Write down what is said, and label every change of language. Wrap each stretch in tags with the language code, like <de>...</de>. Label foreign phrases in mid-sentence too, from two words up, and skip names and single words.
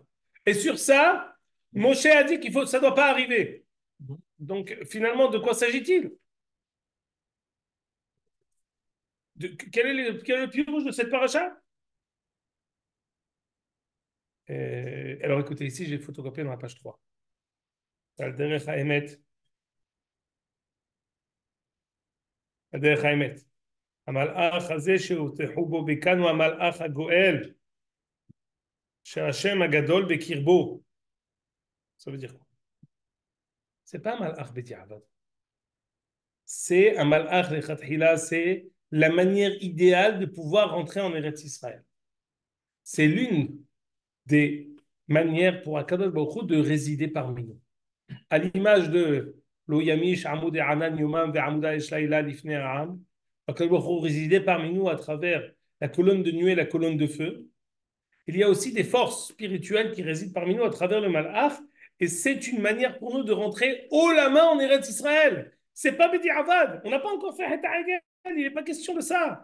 <fr>Et sur ça, Moshe a dit qu'il faut, ça ne doit pas arriver. Donc, finalement, de quoi s'agit-il? Quel est le pirouge de cette paracha? Alors écoutez, ici j'ai photocopié dans la page 3. Al-Derech HaEmet. Al-Derech HaEmet.</fr> <he>המלאך הזה שהוטחו בו בכאן הוא המלאך הגואל שהשם הגדול בקרבו.</he> <fr>Ça veut dire quoi? C'est pas un</fr> <he>מלאך בדיעבד.</he> <fr>C'est un</fr> <he>מלאך לכתחילה,</he> <fr>c'est la manière idéale de pouvoir rentrer en Eretz Israël. C'est l'une des manières pour</fr> <he>הקדוש ברוך הוא</he> <fr>de résider parmi nous. À l'image de</fr> <he>לא ימיש עמוד הענן יומם ועמוד האש לילה לפני העם, הקדוש ברוך הוא</he> <fr>résidait parmi nous à travers la colonne de nuée et la colonne de feu. Il y a aussi des forces spirituelles qui résident parmi nous à travers le Malach, et c'est une manière pour nous de rentrer haut la main en Eretz Israël. C'est pas</fr> <he>בדיעבד,</he> <fr>on n'a pas encore fait</fr> <he>חטא העגל,</he> <fr>il n'est pas question de ça.</fr>